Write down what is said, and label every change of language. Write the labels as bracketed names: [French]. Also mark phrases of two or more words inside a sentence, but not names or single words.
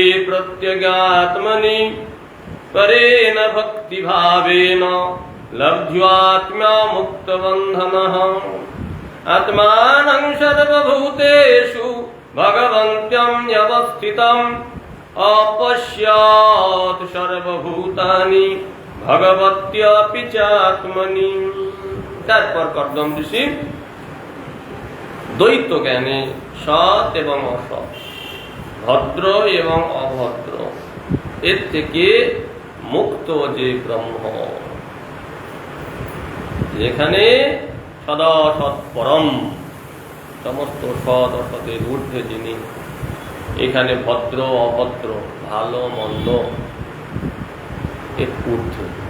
[Sanskrit] প্রত্যগাত্মনি পরেণ ভক্তি ভাবেন লব্ধ্বাত্মা মুক্ত বন্ধনঃ আত্মানং সর্বভূতেষু ভগবন্ত্যং অবস্থিতং অপশ্যাৎ সর্বভূতানি ভগবত্যপি চাত্মনি। [Bangla] তারপর কর্দম ঋষি দ্বৈত জ্ঞানে সৎ এবং অসৎ, ভদ্র এবং অভদ্র, এর থেকে মুক্ত যে ব্রহ্ম, যেখানে সদা সৎ পরম, সমস্ত সৎ অসতের ঊর্ধ্বে যিনি, এখানে ভদ্র অভদ্র, ভালো মন্দ এর ঊর্ধ্বে।